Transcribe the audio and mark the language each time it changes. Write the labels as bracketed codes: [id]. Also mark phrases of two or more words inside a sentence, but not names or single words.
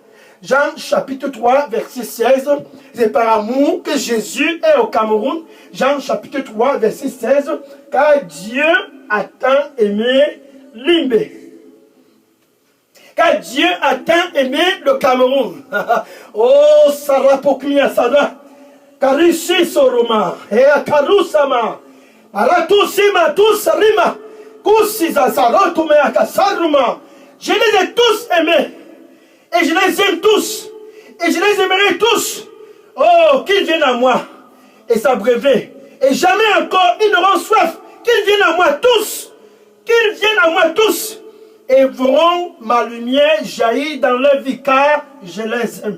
[fr] Jean chapitre 3, verset 16, c'est par amour que Jésus est au Cameroun. Jean chapitre 3, verset 16, car Dieu a tant aimé Limbe. Car Dieu a tant aimé le Cameroun. Oh, Sarah Pokmia Sada, Karishi Soroma, et Karusama, Aratusima, Tusarima, Kusiza Sarotumea Kasaruma. Je les ai tous aimés. Et je les aime tous. Et je les aimerai tous. Oh, qu'ils viennent à moi et s'abreuver. Et jamais encore ils n'auront soif. Qu'ils viennent à moi à moi tous et verront ma lumière jaillir dans leur vie, car je les aime.